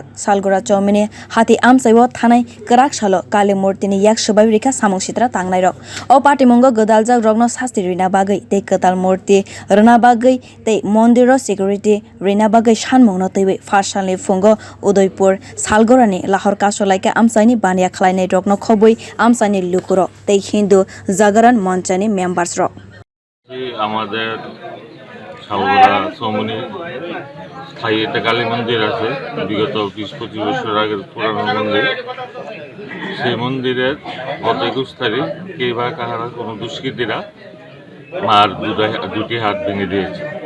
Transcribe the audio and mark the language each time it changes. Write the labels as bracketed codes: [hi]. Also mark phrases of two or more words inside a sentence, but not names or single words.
[trp] Salgora Chowmony hati amchaio thanai kwrwk salo Kali murtini yak swbaiwi rikha samung sitra tangnai rok o patimungo gwdaljak rokno sasti rina bagwi tei kwtal murti rina bagwi tei mondir security rina bagwi sanmung no twiwi phasalni fungo Udaipur-Salgora ni lahar kasulaikha amchaini baniya khlainai rokno khobui amchaini lukuro tei hindu jagaran monchaini members rok [bn] আমাদের সালগোরা চৌমনি স্থায়ী একটা কালী মন্দির আছে বিগত 20-25 বছর আগের পুরানো মন্দির। সেই মন্দিরের গত 21 তারিখ কে বা কাহারা কোনো দুষ্কৃতীরা মার দুটি হাত ভেঙে দিয়েছে।